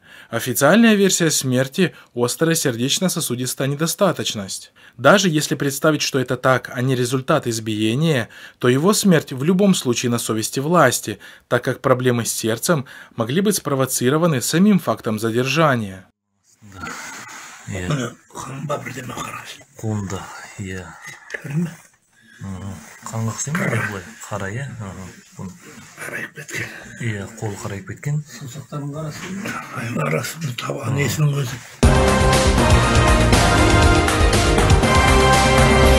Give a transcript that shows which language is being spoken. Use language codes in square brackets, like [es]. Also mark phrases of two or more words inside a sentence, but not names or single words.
[ru] Официальная версия смерти – острая сердечно-сосудистая недостаточность. Даже если представить, что это так, а не результат избиения, то его смерть в любом случае на совести власти, так как проблемы с сердцем могли быть спровоцированы самим фактом задержания. [kk] Қолында, иә. Көрін бе? Қанға ұқсайм ба былай? Қара, иә? Қарайып кеткен. Иә, қол қарайып кеткен. Саусақтарының арасында табан несінің өзі.